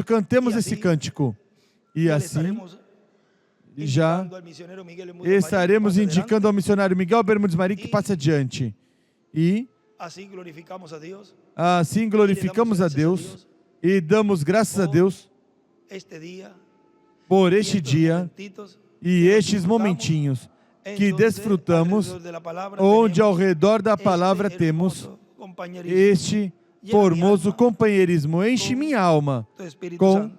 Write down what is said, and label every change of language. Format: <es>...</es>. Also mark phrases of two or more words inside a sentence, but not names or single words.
<pt>Cantemos esse cântico. E assim, já estaremos indicando ao missionário Miguel Bermudes Marim que passe adiante. E</pt> <es>Así glorificamos a Dios</es> <pt>Assim glorificamos a Deus e damos graças a Deus</pt> <es>este día</es> <pt>por</pt> <es>y</es> <pt>este</pt> <es>estos</es> <pt>dia</pt> <es>momentitos</es> <pt>e</pt> <es>que</es> <pt>estes</pt> <es>disfrutamos,</es> <pt>momentinhos</pt> <es>en</es> <pt>que</pt> <es>donde</es> <pt>desfrutamos,</pt> <es>alrededor de la palabra</es> <pt>onde ao</pt> <es>tenemos</es> <pt>redor da palavra</pt> <es>este</es> <pt>temos</pt> <es>hermoso compañerismo.</es> <pt>este formoso companheirismo. Enche minha alma</pt> <es>Tu Espíritu</es> <pt>com</pt> <es>Santo.</es>